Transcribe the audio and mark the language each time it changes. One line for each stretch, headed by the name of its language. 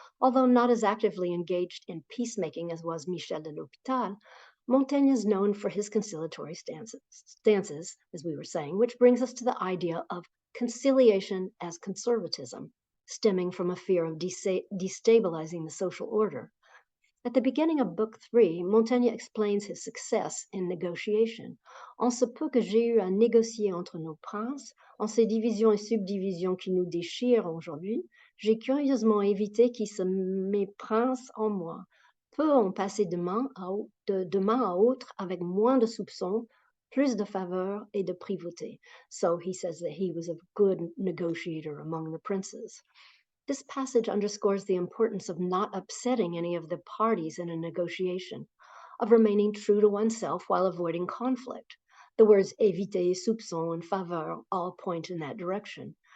English: Although not as actively engaged in peacemaking as was Michel de l'Hôpital, Montaigne is known for his conciliatory stances, as we were saying, which brings us to the idea of conciliation as conservatism, stemming from a fear of destabilizing the social order. At the beginning of Book 3, Montaigne explains his success in negotiation.
French: En ce peu que j'ai eu à négocier entre nos princes, en ces divisions et subdivisions qui nous déchirent aujourd'hui, j'ai curieusement évité qu'ils se méprincent en moi. Peu ont passé de main à autre avec moins de soupçons, plus de faveur et de privauté.
English: So he says that he was a good negotiator among the princes. This passage underscores the importance of not upsetting any of the parties in a negotiation, of remaining true to oneself while avoiding conflict. The words éviter, soupçon, and faveur all point in that direction.